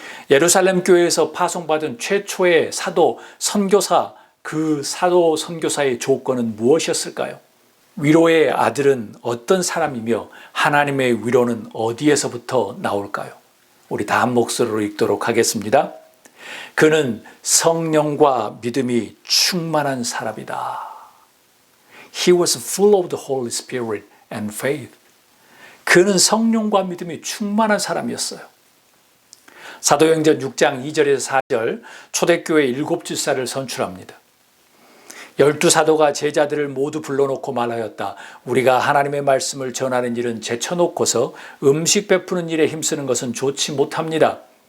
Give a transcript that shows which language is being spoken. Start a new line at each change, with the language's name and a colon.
Korean: 예루살렘 교회에서 파송받은 최초의 사도 선교사, 그 사도 선교사의 조건은 무엇이었을까요? 위로의 아들은 어떤 사람이며 하나님의 위로는 어디에서부터 나올까요? 우리 다 한 목소리로 읽도록 하겠습니다. 그는 성령과 믿음이 충만한 사람이다.
English: He was full of the Holy Spirit and faith.
Korean: 그는 성령과 믿음이 충만한 사람이었어요. 사도행전 6장 2절에서 4절 초대교회 7집사를 선출합니다. 12사도가 제자들을 모두 불러놓고 말하였다. 우리가 하나님의 말씀을 전하는 일은 제쳐놓고서 음식 베푸는 일에 힘쓰는 것은 좋지 못합니다.